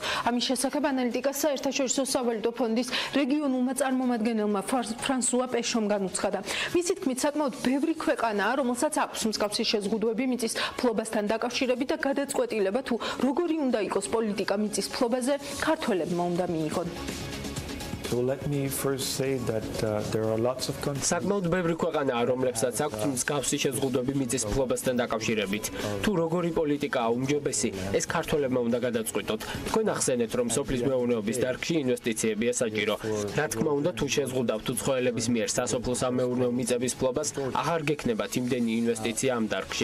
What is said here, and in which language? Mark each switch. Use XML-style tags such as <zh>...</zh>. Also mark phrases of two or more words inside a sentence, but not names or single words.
<ka>ამის შესახებ ანალიტიკას საერთაშორისო სავალუტო ფონდის რეგიონულმა წარმომადგენელმა ფრანსუა პეშომ განუცხადა. მისი თქმით, საკმაოდ ბევრი ქვეყანაა, რომელსაც აქვს მსგავსი შეზღუდვები მიწის ფლობასთან დაკავშირებით და გადაწყვეტილება თუ როგორი უნდა იყოს პოლიტიკა მიწის ფლობაზე, ქართველებმა უნდა მიიღონ.</ka> <en>So let me first say that there are lots of countries.</en> <ka>საკმაოდ ბევრი ქვეყანაა, რომლებსაც აქვს მსგავსი შეზღუდვები მიწის ფლობასთან დაკავშირებით. თუ როგორი პოლიტიკაა უმჯობესი, ეს ქართველებმა უნდა გადაწყვიტოთ. თქვენ ახსენეთ, რომ სოფლის მეურნეობის დარგში ინვესტიციებია საჭირო. რა თქმა უნდა, თუ შეზღუდავთ უცხოელების მიერ სასოფლო სამეურნეო მიწების ფლობას, აღარ გექნებათ იმდენი ინვესტიცია ამ დარგში.</ka>